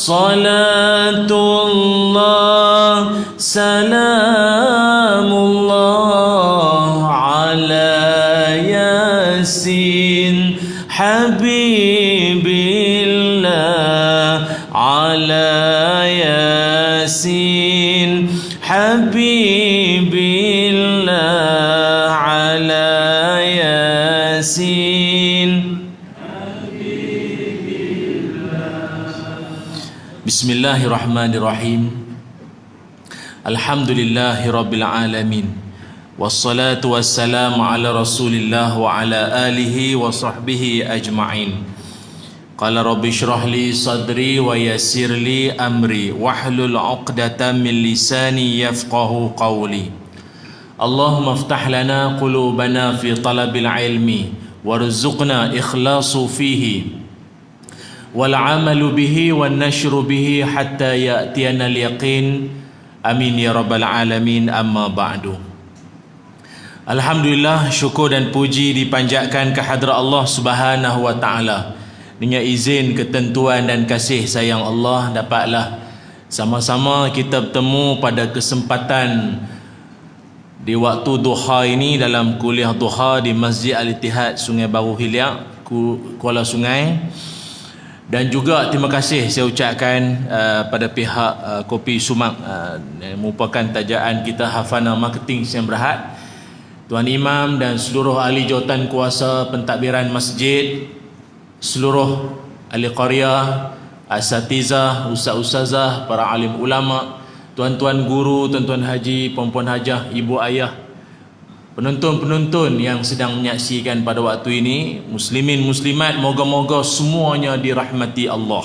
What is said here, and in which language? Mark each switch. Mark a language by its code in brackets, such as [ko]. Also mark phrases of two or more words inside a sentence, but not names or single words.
[ar] صلاة الله سلام الله على يس حبيب الله. على يس حبيب الله. على يس. بسم الله الرحمن الرحيم. الحمد لله رب العالمين. والصلاة والسلام على رسول الله وعلى آله وصحبه أجمعين. قال رب اشرح لي صدري ويسر لي أمري واحلل عقدة من لساني يفقهوا قولي. اللهم افتح لنا قلوبنا في طلب العلم وارزقنا الإخلاص فيه والعمل به والنشر به حتى يأتينا اليقين. آمين يا رب العالمين. أما بعد. [ms] Alhamdulillah, syukur dan puji dipanjatkan kehadrat [ar] الله سبحانه وتعالى. [ms] Dengan izin, ketentuan dan kasih sayang Allah, dapatlah sama-sama kita bertemu pada kesempatan di waktu duha ini dalam kuliah duha di Masjid Al-Ittihad Sungai Baru Hilyak, Kuala Sungai. Dan juga terima kasih saya ucapkan pada pihak Kopi Sumak yang merupakan tajaan kita Hafana Marketing Sdn Bhd, Tuan Imam dan seluruh ahli jawatan kuasa pentadbiran masjid, seluruh ahli qaryah, asatizah, ustaz-ustazah, para alim ulama, tuan-tuan guru, tuan-tuan haji, puan-puan hajah, ibu ayah, penonton-penonton yang sedang menyaksikan pada waktu ini, muslimin muslimat, moga-moga semuanya dirahmati Allah.